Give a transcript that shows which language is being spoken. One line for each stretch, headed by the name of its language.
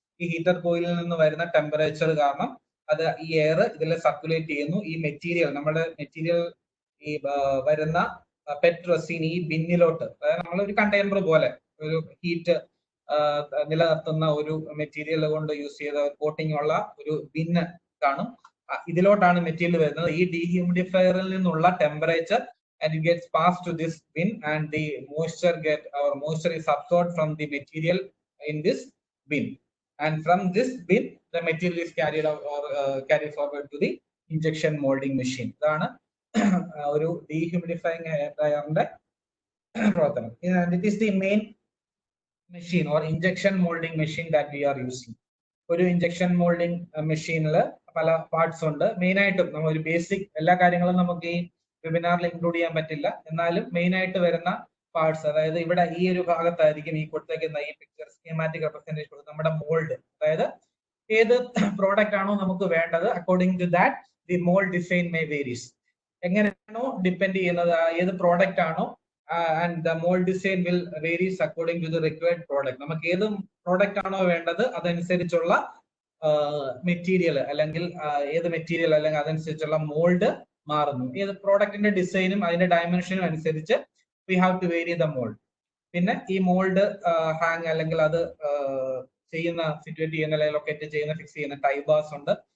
Malayalam: ഈ ഹീറ്റർ കോയിലിൽ നിന്ന് വരുന്ന ടെമ്പറേച്ചർ കാരണം അത് ഈ എയർ ഇതിൽ സർക്കുലേറ്റ് ചെയ്യുന്നു. ഈ മെറ്റീരിയൽ, നമ്മുടെ മെറ്റീരിയൽ ഈ വരുന്ന പെറ്റ് റെസിൻ ഈ ബിന്നിലോട്ട്, അതായത് നമ്മളൊരു കണ്ടെയ്നർ പോലെ ഒരു ഹീറ്റ് നിലനിർത്തുന്ന ഒരു മെറ്റീരിയൽ കൊണ്ട് യൂസ് ചെയ്ത കോട്ടിംഗ് ഉള്ള ഒരു ബിന്ന് കാണും. ഇതിലോട്ടാണ് മെറ്റീരിയൽ വരുന്നത്. ഈ ഡീഹ്യൂമിഡിഫയറിൽ നിന്നുള്ള temperature
English: and it gets passed to this bin, and the moisture is absorbed from the material in this bin, and from this bin the material is carried out or carried forward to the injection molding machine.
Malayalam: ഇതാണ് ഒരു ഡീഹ്യൂമിഡിഫൈങ് air ഡ്രയറിന്റെ പ്രവർത്തനം.
English: And it is the main machine or injection molding machine that we are using.
Malayalam: ഒരു injection moulding മെഷീനിൽ പല parts ഉണ്ട്. Main ആയിട്ടും നമ്മൾ ഒരു ബേസിക് എല്ലാ കാര്യങ്ങളും നമുക്ക് ഈ വെബിനാറിൽ ഇൻക്ലൂഡ് ചെയ്യാൻ പറ്റില്ല, എന്നാലും മെയിൻ ആയിട്ട് വരുന്ന പാർട്സ്, അതായത് ഇവിടെ ഈ ഒരു ഭാഗത്തായിരിക്കും ഈ കൊടുത്തേക്കുന്ന ഈ പിക്ചർ സ്കീമാറ്റിക് റെപ്രസെന്റേഷൻ നമ്മുടെ മോൾഡ്, അതായത് ഏത് പ്രോഡക്റ്റ് ആണോ നമുക്ക് വേണ്ടത്,
English: According to that the mould design may varies.
Malayalam: എങ്ങനെയാണോ ഡിപ്പെൻഡ് ചെയ്യുന്നത് ഏത് പ്രോഡക്റ്റ് ആണോ,
English: and the mold design will varies according to the required product.
Malayalam: നമുക്ക് ഏത് പ്രോഡക്റ്റ് ആണോ വേണ്ടത് അതനുസരിച്ചുള്ള മെറ്റീരിയൽ അല്ലെങ്കിൽ ഏത് മെറ്റീരിയൽ അല്ലെങ്കിൽ അതനുസരിച്ചുള്ള മോൾഡ് മാറുന്നു. ഏത് പ്രോഡക്റ്റിന്റെ ഡിസൈനും അതിന്റെ ഡയമെൻഷനും അനുസരിച്ച്
English: we have to vary the mold.
Malayalam: പിന്നെ ഈ മോൾഡ് ഹാങ് അല്ലെങ്കിൽ അത് ചെയ്യുന്ന സിറ്റുവേറ്റ് ചെയ്യുന്ന അല്ലെങ്കിൽ ലൊക്കേറ്റ് ചെയ്യുന്ന ഫിക്സ് ചെയ്യുന്ന ടൈ ബാർസ് ഉണ്ട്.